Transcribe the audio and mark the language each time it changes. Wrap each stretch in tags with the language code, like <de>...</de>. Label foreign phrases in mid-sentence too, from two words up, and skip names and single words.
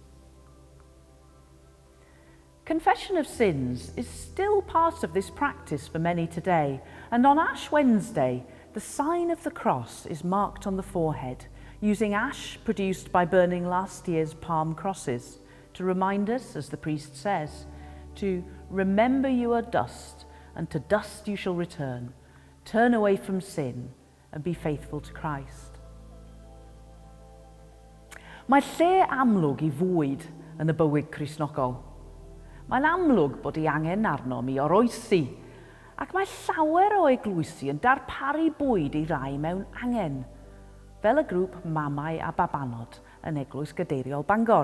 <en>Confession of sins is still part of this practice for many today, and on Ash Wednesday, the sign of the cross is marked on the forehead, using ash produced by burning last year's palm crosses, to remind us, as the priest says, to remember you are dust, and to dust you shall return. Turn away from sin, and be faithful to Christ.</en> <cy>Mae lle amlwg I fwyd yn y bywyd Cristnogol. Mae'n amlwg bod ei angen arno mi oroesi, ac mae llawer o eglwysi yn darparu bwyd I rai mewn angen, fel y grŵp Mamau a Babanod yn Eglwys Gadeiriol Bangor.</cy>